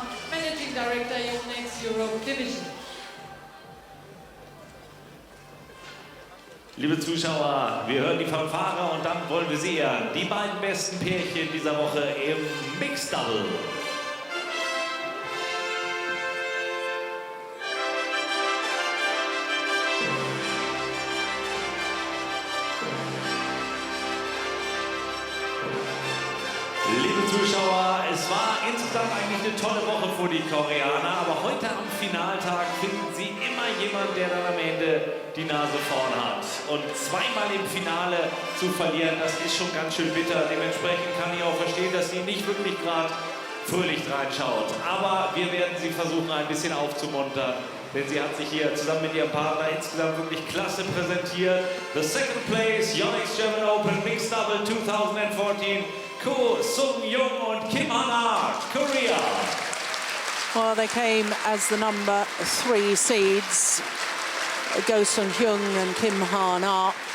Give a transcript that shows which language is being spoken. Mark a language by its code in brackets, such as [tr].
[en] Managing Director, Yonex Europe Division. [de] Liebe Zuschauer, wir hören die Fanfare und dann wollen wir sie ehren. Die beiden besten Pärchen dieser Woche im Mixed Double. Liebe Zuschauer, es war insgesamt eigentlich eine tolle Woche für die Koreaner, aber heute am Finaltag finden sie immer jemanden, der dann am Ende die Nase vorn hat. Und zweimal im Finale zu verlieren, das ist schon ganz schön bitter. Dementsprechend kann ich auch verstehen, dass sie nicht wirklich gerade fröhlich reinschaut. Aber wir werden sie versuchen, ein bisschen aufzumuntern, denn sie hat sich hier zusammen mit ihrem Partner insgesamt wirklich klasse präsentiert. [en] The second place, Yonex German Open Mixed Double 2014. [de] Ko Sung-Jung und Kim Han-ah, Korea. [en] Well, they came as the number 3 seeds, Go Sung-Hyun and Kim Han-ah.